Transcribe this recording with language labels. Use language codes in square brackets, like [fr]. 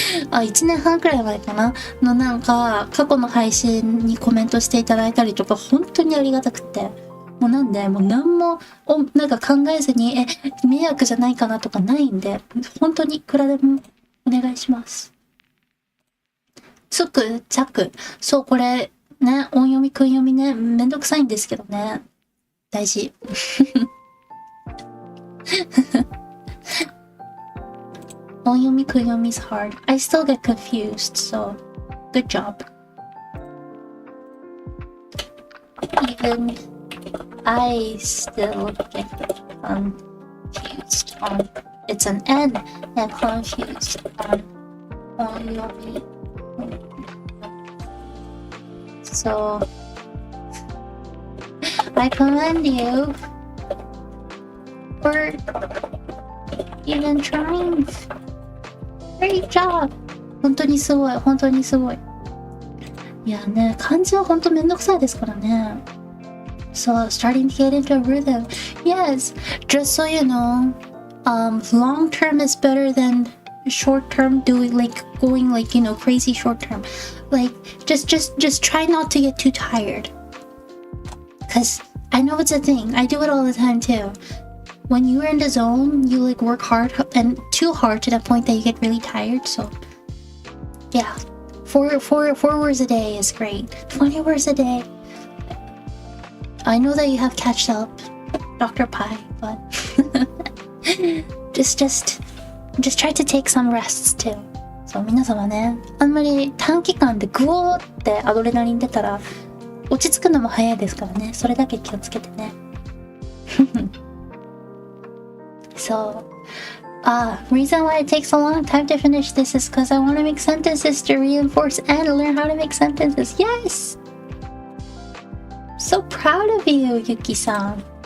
[ja] 1年半くらい前かなの過去の配信にコメントしていただいたりとか本当にありがたくて、もうなんでもう何も考えずに迷惑じゃないかなとかないんで、本当にいくらでもお願いします。つくちゃく、そうこれね、音読み訓読みね、めんどくさいんですけどね、大事。 [en] 音読み訓読み is hard. I still get confused, so good job. Even I still get confused on it's an N and confused on音読み. So I commend you for even trying. Great job! [ja] 本当にすごい、本当にすごい。いやね、漢字は本当めんどくさいですからね。 [en] So, starting to get into a rhythm. Yes, just so you know, long term is better than short term doing going crazy short term. Just try not to get too tired. Cause I know it's a thing. I do it all the time too. When you're in the zone, you work hard and too hard to the point that you get really tired. So, yeah, four words a day is great. 20 words a day. I know that you have catched up, Dr. Pie, but just try to take some rests too. [ja] そう皆様ね、あんまり短期間でグオーってアドレナリン出たら落ち着くのも早いですからね。それだけ気をつけてね。 [en] So, reason why it takes a long time to finish this is because I want to make sentences to reinforce and learn how to make sentences. Yes! So proud of you, Yuki-san.